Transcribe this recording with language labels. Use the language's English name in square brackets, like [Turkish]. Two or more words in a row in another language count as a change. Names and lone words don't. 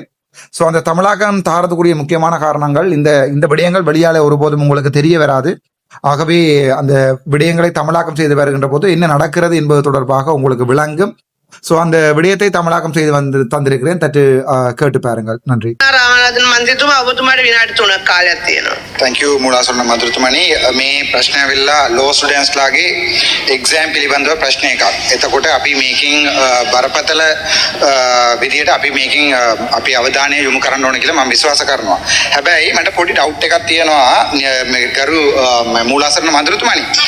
[Tamil] ஸோ அந்த தமிழாக்கம் தாரதுக்குரிய முக்கியமான காரணங்கள், இந்த விடயங்கள் வெளியால ஒருபோதும் உங்களுக்கு தெரிய வராது. ஆகவே அந்த விடயங்களை தமிழாக்கம் செய்து வருகின்ற போது என்ன நடக்கிறது என்பது தொடர்பாக உங்களுக்கு விளங்கும். ஸோ அந்த விடயத்தை தமிழாக்கம் செய்து தந்திருக்கிறேன். தட்டு கேட்டு பாருங்கள். நன்றி. [Sinhala] ராமநாதன் මන්ත්‍රීතුමා ඔබතුමාට විනාඩි 3ක් කාලයක් තියෙනවා. [English] Thank you [Sinhala] මූලාසන මන්ත්‍රීතුමනි. මේ ප්‍රශ්නය ඇවිල්ලා [English] law students [Sinhala] එක්සෑම් පිළිබඳව ප්‍රශ්න එකක්. එතකොට අපි මේකින් බරපතල විදියට අපි අවධානය යොමු කරන්න ඕන කියලා මම විශ්වාස කරනවා. හැබැයි මට පොඩි ඩවුට් එකක් තියෙනවා මේ ගරු මූලාසන මන්ත්‍රීතුමනි.